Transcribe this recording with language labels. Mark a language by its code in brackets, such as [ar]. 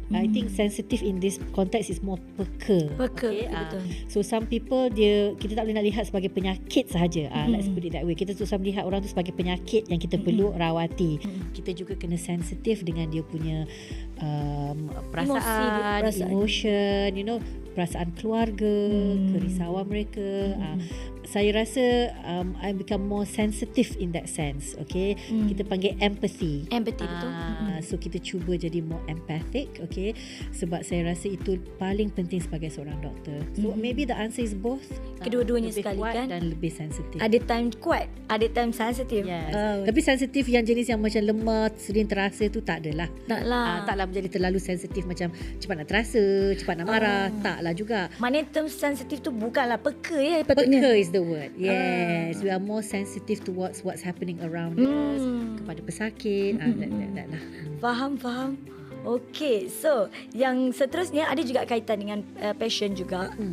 [en] I think sensitive in this context is more peka. Okay? [ms] Betul. [en] So some people [ms] kita tak boleh nak lihat sebagai penyakit sahaja. [en] Let's put it that way. [ms] Kita susah melihat orang tu sebagai penyakit yang kita perlu rawati. Kita juga kena sensitif dengan dia punya perasaan, perasaan. emotion, perasaan keluarga, kerisauan mereka. Saya rasa [en] I become more sensitive in that sense. [ms] Okay, kita panggil empathy. Empathy, betul. So kita cuba jadi [en] more empathic. [ms] Okay, sebab saya rasa itu paling penting sebagai seorang doktor. [en] So maybe the answer is both. [ms] Kedua-duanya lebih sekali kuat kan? dan lebih sensitif. Ada time kuat, ada time sensitif. Yes. Tapi sensitif yang jenis yang macam lemah, sering terasa tu tak adalah. Taklah menjadi terlalu sensitif macam cepat nak terasa, cepat nak marah. Taklah juga. Maknanya term sensitif tu bukanlah peka ya patutnya. [en] Peka is the word. Yes. We are more sensitive towards what's happening around us. [ms] Kepada pesakit. That lah. Faham. Okey, so yang seterusnya ada juga kaitan dengan passion juga.